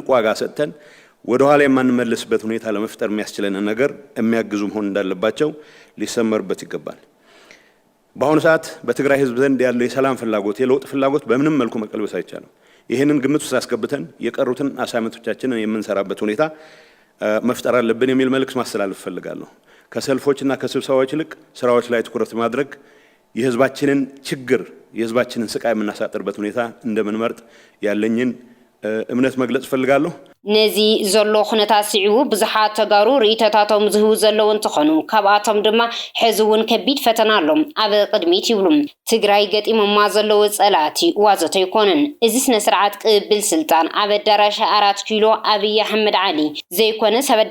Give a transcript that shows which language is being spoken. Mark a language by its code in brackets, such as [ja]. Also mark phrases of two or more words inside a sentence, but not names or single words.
[am] ዋጋ ሰጥተን ወደ ኋላ የማንመለስበት ሁኔታ ለመፍጠር የሚያስችለን ነገር የሚያግዙ መሆን እንዳለባቸው ሊሰመርበት ይገባል። በአሁኑ ሰዓት በትግራይ ህዝብ ዘንድ ያለው የሰላም ፍላጎት የለውጥ ፍላጎት በምንም መልኩ መቀልበስ አይቻልም። ይህንን ግምት ውስጥ አስገብተን የቀሩትን አሳይመንቶቻችንን የምንሰራበት ሁኔታ መፍጠር አለብን የሚል መልእክት ማስተላለፍ ፈልጋለሁ። ከሰልፎችና ከስብሰባዎች ይልቅ ስራዎች ላይ ትኩረት ማድረግ የህዝባችንን ችግር የህዝባችንን ስቃይ የምናሳጥርበት ሁኔታ እንደምንመርጥ ያለኝን እምነት መግለጽ ፈልጋለሁ። [ti] ነዚ ዘሎ ኩነታት ስዒቡ ብዙሓት ተጋሩ ርእይቶታቶም ዝህቡ ዘለዉ እንትኾኑ ካብኣቶም ድማ ሕዚ እውን ከቢድ ፈተና ኣሎም ኣብ ቅድሚት ይብሉ ትግራይ ገጢሞማ ዘለዉ ጸላእቲ ዋዘቶ ይኮነን እዚ ስነ ስርዓት ቅብል ስልጣን ኣብ ኣዳራሽ 4 ኪሎ ኣብይ ኣሕመድ ዓሊ ዘይኮነስ ኣብ